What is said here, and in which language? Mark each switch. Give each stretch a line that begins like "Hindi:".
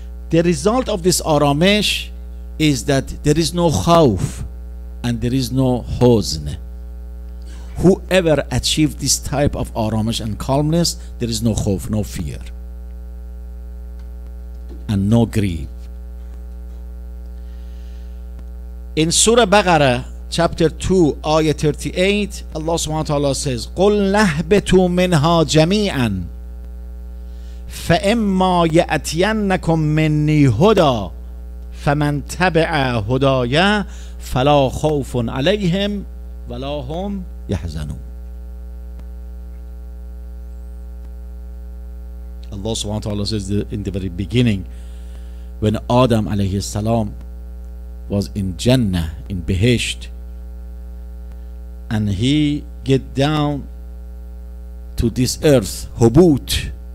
English: The result of this aramish is that there is no khawf and there is no huzn. Whoever achieved this type of aramish and calmness, there is no khawf, no fear, and no grief. In Surah Baqarah, chapter 2, ayah 38, Allah subhanahu wa ta'ala says,
Arabic: قُلْ نَهْبِتُوا مِنْهَا جَمِيعًا فَإِمَّا يَأْتِيَنَّكُمْ مِنِّي هُدًى فَمَنْ تَبِعَ هُدَايَ فَلَا خَوْفٌ عَلَيْهِمْ وَلَا هُمْ يَحْزَنُونَ.
English: Allah subhanahu wa ta'ala says in the very beginning, when Adam alayhi salam was in Jannah, in Behesht, and he get down to this earth, hubut.